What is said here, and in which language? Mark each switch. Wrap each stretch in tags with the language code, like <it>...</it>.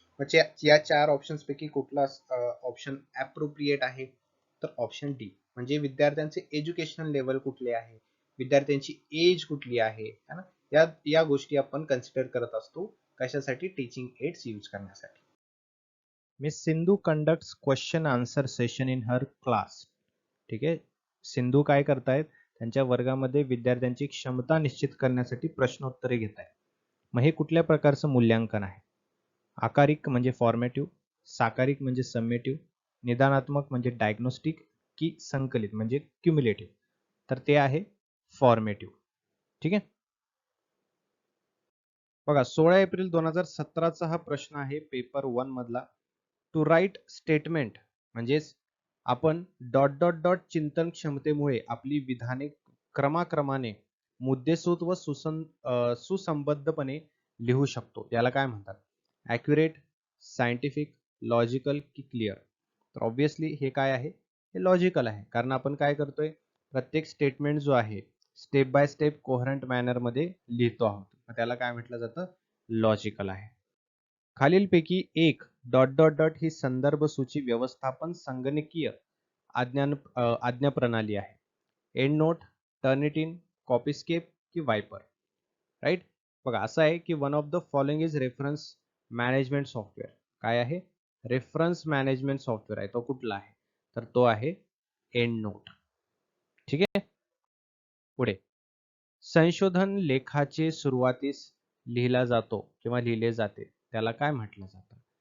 <mr>मग या चार ऑप्शन्स पैकी कुठला ऑप्शन अप्रोप्रिएट आहे? तर ऑप्शन डी, म्हणजे विद्यार्थ्यांचे एज्युकेशनल लेवल कुठले आहे, विद्यार्थ्यांची एज कुठली आहे, है ना, या गोष्टी आपण कन्सिडर करत असतो कशासाठी, टीचिंग एड्स यूज करण्यासाठी.</mr> <en>Miss Sindhu conducts question answer session in her class.</en> <mr>ठीक आहे, सिंधू काय करतायत, त्यांच्या वर्गामध्ये विद्यार्थ्यांची क्षमता निश्चित करण्यासाठी प्रश्नोत्तरे घेत आहेत. मग हे कुठल्या प्रकारचं मूल्यांकन आहे? आकारिक म्हणजे फॉर्मेटिव्ह, साकारिक म्हणजे समेटिव्ह, निदानात्मक म्हणजे डायग्नोस्टिक की संकलित म्हणजे क्युम्युलेटिव्ह? तर ते आहे फॉर्मेटिव्ह. ठीक आहे, बघा 16 एप्रिल 2017चा हा प्रश्न आहे पेपर 1 मधला. टू राईट स्टेटमेंट म्हणजेच आपण डॉट डॉट डॉट चिंतन क्षमतेमुळे आपली विधाने क्रमाक्रमाने मुद्देसूद व सुसंबद्धपणे लिहू शकतो, याला काय म्हणतात?</mr> <en>Accurate, scientific, logical की clear?</en> <mr>तर ऑब्व्हियसली हे काय आहे, हे लॉजिकल आहे, कारण आपण काय करतोय, प्रत्येक स्टेटमेंट जो आहे</mr> <en>step by step coherent manner</en> <mr>मध्ये लिहितो आहोत, त्याला काय म्हटलं जातं, लॉजिकल आहे. खालीलपैकी एक डॉट डॉट डॉट ही संदर्भ सूची व्यवस्थापन संगणकीय आज्ञा प्रणाली आहे.</mr> <en>EndNote, Turnitin, Copyscape की Viper. Right.</en> <mr>बघा असं आहे की</mr> <en>One of the following is reference management software.</en> <mr>काय आहे? रेफरन्स मॅनेजमेंट सॉफ्टवेअर आहे. तो कुठला आहे? तर तो आहे एंड नोट. ठीक आहे. पुढे, संशोधन लेखाचे सुरुवातीस लिहिला जातो किंवा लिहिले जाते त्याला काय म्हटलं जातं?</mr>